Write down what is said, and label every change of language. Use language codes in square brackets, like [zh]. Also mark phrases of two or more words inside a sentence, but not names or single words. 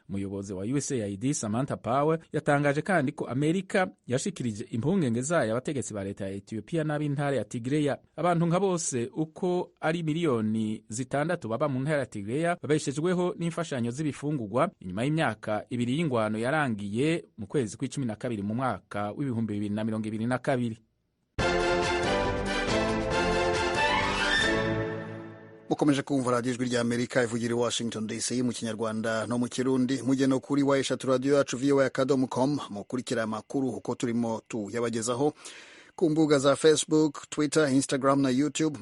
[rn] Umuyobozi wa USAID Samantha Power yatangaje kandi ko Amerika yashikirije impungenge zayo abategetsi ba leta ya Ethiopia n'ab'intara ya Tigray. Abantu nka bose uko ari miliyoni 6 baba mu ntara ya Tigray babeshejweho n'imfashanyo z'ibifungurwa inyuma y'imyaka 2 y'ingwano yarangiye mu kwezi kwa 12 mu mwaka w'2022. [rw] Mukomeje kumva radiyo ijwi ry'Amerika ivugira i Washington DC mu kinyarwanda no mu kirundi. Mujye no kuri wa radio yacu voa.com mukurikira amakuru uko turimo tuyabagezaho ku mbuga za Facebook, Twitter, Instagram na YouTube.